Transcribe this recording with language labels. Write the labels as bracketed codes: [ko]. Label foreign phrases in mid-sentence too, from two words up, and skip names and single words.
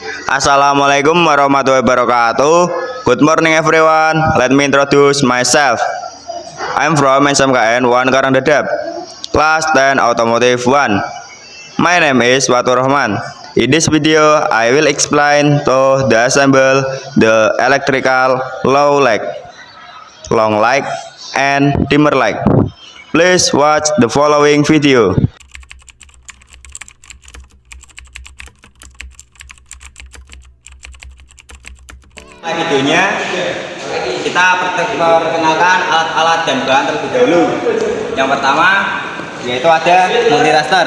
[ar] Assalamualaikum warahmatullahi wabarakatuh. [en] Good morning everyone. Let me introduce myself. I'm from SMKN 1 Karangdadap, Class 10 Automotive 1. My name is Watur Rahman. In this video, I will explain to the assemble the electrical low light, long light, and dimmer light. Please watch the following video. [id] Videonya kita perkenalkan alat-alat dan bahan terlebih dahulu. Yang pertama yaitu ada multitester.